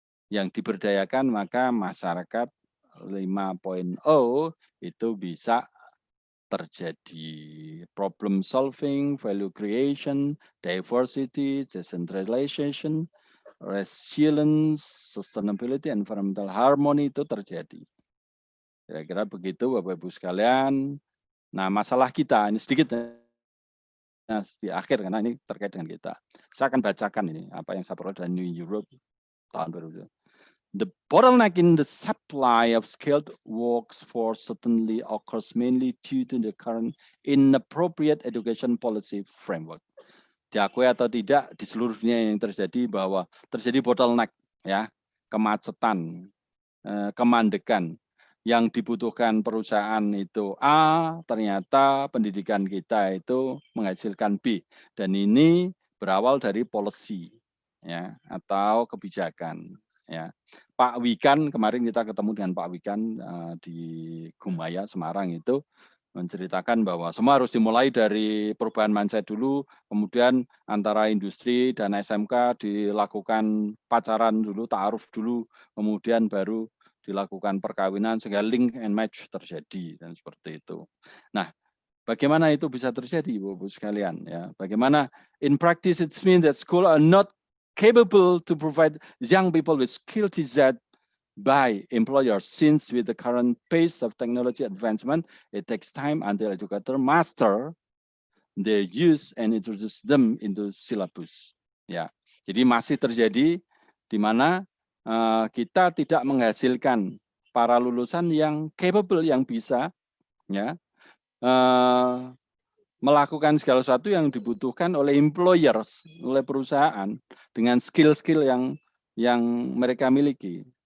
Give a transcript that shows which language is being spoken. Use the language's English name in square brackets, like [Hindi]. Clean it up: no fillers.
[Indonesian] yang diberdayakan, maka masyarakat 5.0 itu bisa terjadi [English] problem solving, value creation, diversity, decentralization, resilience, sustainability, environmental harmony [Indonesian] itu terjadi. Kira-kira begitu Bapak Ibu sekalian. Nah, masalah kita ini sedikit di akhir karena ini terkait dengan kita. Saya akan bacakan ini apa yang saya peroleh dari New Europe tahun 2020. [English] The bottleneck in the supply of skilled workforce certainly occurs mainly due to the current inappropriate education policy framework. [Indonesian] Diakui atau tidak, di seluruh dunia yang terjadi bahwa terjadi bottleneck, ya, kemacetan, kemandekan. Yang dibutuhkan perusahaan itu A, ternyata pendidikan kita itu menghasilkan B, dan ini berawal dari policy, ya, atau kebijakan, ya. Pak Wikan, kemarin kita ketemu dengan Pak Wikan di Gumaya Semarang itu menceritakan bahwa semua harus dimulai dari perubahan mindset dulu, kemudian antara industri dan SMK dilakukan pacaran dulu, ta'aruf dulu, kemudian baru dilakukan perkawinan sehingga [English] link and match [Indonesian] terjadi, dan seperti itu. Nah, bagaimana itu bisa terjadi, Bapak-Ibu sekalian, ya? Bagaimana [English] in practice it means that school are not capable to provide young people with skill desired by employers, since with the current pace of technology advancement, it takes time until educator master their use and introduce them into syllabus. [Indonesian] Ya, jadi masih terjadi di mana kita tidak menghasilkan para lulusan yang capable, yang bisa, ya, melakukan segala sesuatu yang dibutuhkan oleh employers, oleh perusahaan dengan skill-skill yang mereka miliki.